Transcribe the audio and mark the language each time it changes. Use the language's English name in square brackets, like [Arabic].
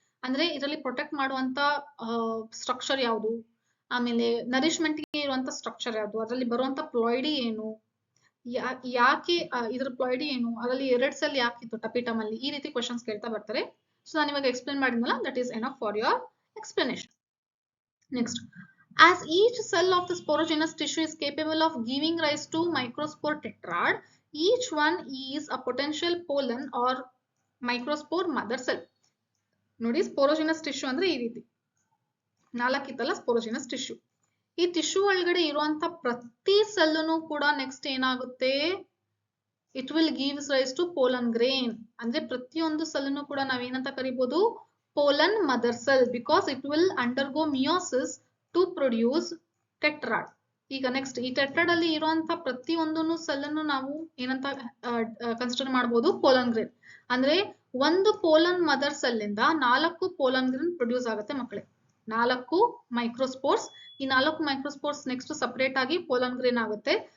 [Kannada] ಅಂದ್ರೆ ಇದರಲ್ಲಿ ಪ್ರೊಟೆಕ್ಟ್ ಮಾಡುವಂತ ಸ್ಟ್ರಕ್ಚರ್ ಯಾವುದು, ಆಮೇಲೆ ನರಿಶ್ಮೆಂಟ್ ಗೆ ಇರುವಂತ ಸ್ಟ್ರಕ್ಚರ್ ಯಾವುದು, ಅದರಲ್ಲಿ ಬರುವಂತ ಪ್ಲಾಯ್ಡಿ ಏನು, ಯಾಕೆ ಇದ್ರ ಪ್ಲಾಯ್ಡಿ ಏನು, ಅದರಲ್ಲಿ 2 ಸೆಲ್ ಯಾಕಿತ್ತು ಟಪಿಟಮ್ ಅಲ್ಲಿ, ಈ ರೀತಿ ಕ್ವೆಶ್ಚನ್ಸ್ ಕೇಳ್ತಾ ಬರ್ತಾರೆ. ಸೊ ನಾನು ಇವಾಗ ಎಕ್ಸ್ಪ್ಲೇನ್ ಮಾಡಿದ್ನಲ್ಲ, [English] That is enough for your explanation. Next, as each cell of the sporogenous tissue is capable of giving rise to microspore tetrad, each one is a potential pollen or microspore mother cell. [Kannada] ನೋಡಿ, ಸ್ಪೋರೋಜಿನಸ್ tissue ಅಂದ್ರೆ ಈ ರೀತಿ 4 ಇತ್ತಲ್ಲ ಸ್ಪೋರೋಜಿನಸ್ tissue. ಈ tissue ಒಳಗಡೆ ಇರುವಂತ ಪ್ರತಿ ಸೆಲ್ನು ಕೂಡ ನೆಕ್ಸ್ಟ್ ಏನಾಗುತ್ತೆ? [English] It will gives rise to pollen grain. [Kannada] ಅಂದ್ರೆ ಪ್ರತಿಯೊಂದು ಸೆಲ್ನು ಕೂಡ ನಾವೇನಂತ ಕರಿಬಹುದು? [English] pollen mother cell, because it will undergo meiosis to produce tetrad. [Kannada] ಈಗ ನೆಕ್ಸ್ಟ್ ಈ ಟೆಟ್ರಾಡ್ ಅಲ್ಲಿ ಇರುವಂತ ಪ್ರತಿ ಒಂದನ್ನು ಸೆಲ್ ಅನ್ನು ನಾವು ಏನಂತ ಕನ್ಸಿಡರ್ ಮಾಡಬಹುದು? Pollen grain. ಅಂದ್ರೆ ಒಂದು ಪೋಲನ್ ಮದರ್ ಸೆಲ್ ಇಂದ 4 ಪೋಲನ್ ಗ್ರೇನ್ ಪ್ರೊಡ್ಯೂಸ್ ಆಗುತ್ತೆ ಮಕ್ಕಳೇ. 4 ಮೈಕ್ರೋಸ್ಪೋರ್ಸ್. ಈ 4 ಮೈಕ್ರೋಸ್ಪೋರ್ಸ್ ನೆಕ್ಸ್ಟ್ ಸಪರೇಟ್ ಆಗಿ ಪೋಲನ್ ಗ್ರೇನ್ ಆಗುತ್ತೆ.